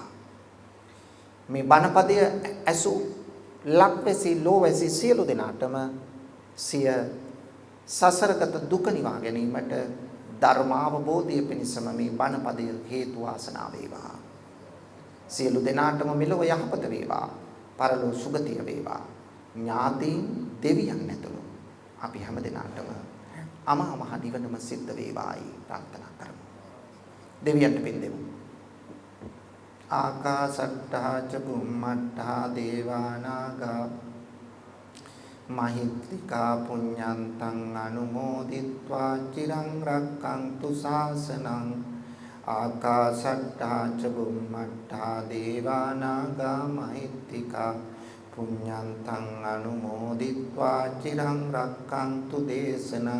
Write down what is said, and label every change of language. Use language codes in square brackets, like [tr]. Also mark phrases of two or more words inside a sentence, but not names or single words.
[si] මේ බණපදය ඇසු ලක්වැසි ලෝවැසි සියලු දෙනාටම සිය සසරගත දුක නිවා ගැනීමට ධර්මාවබෝධය පිණිසම මේ බණපදය හේතු වාසනා වේවා. සියලු දෙනාටම මෙලොව යහපත වේවා. පරලෝ සුගතිය වේවා. ඥාතීන් දෙවියන් ඇතුළු අපි හැම දෙනාටම අමා මහ නිවනම සිද්ධ වේවායි ප්‍රාර්ථනා කරමු. දෙවියන්ට පින් දෙමු. [pi] ආකාසට්ටා ච බුම්මට්ටා දේවානාගා මහිත්‍තිකා පුඤ්ඤන්තං අනුමෝදිත්වා චිරං රක්ඛන්තු ශාසනං. ආකාසට්ටා ච බුම්මට්ටා දේවානාගා මහිත්‍තිකා පුඤ්ඤන්තං අනුමෝදිත්වා චිරං රක්ඛන්තු දේශනං.